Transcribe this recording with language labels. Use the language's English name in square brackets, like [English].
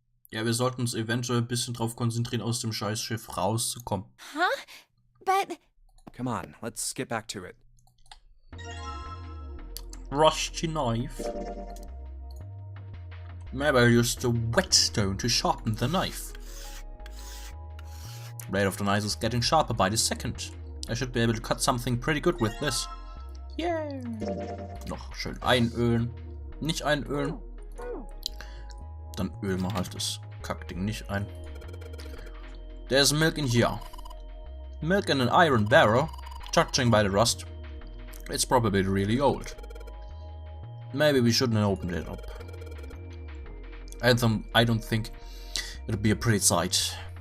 [German] Ja, wir sollten uns eventuell ein bisschen drauf konzentrieren, aus dem Scheißschiff rauszukommen. [English] Huh? But Come on, let's get back to it. Rusty knife. Maybe I'll use the whetstone to sharpen the knife. Blade of the knife is getting sharper by the second. I should be able to cut something pretty good with this. [German] Yeah. Noch schön einölen. Nicht einölen. Dann ölen wir halt das Kackding nicht ein. [English] There's milk in here. Milk in an iron barrel, judging by the rust. It's probably really old. Maybe we shouldn't have opened it up. I don't think it'll be a pretty sight.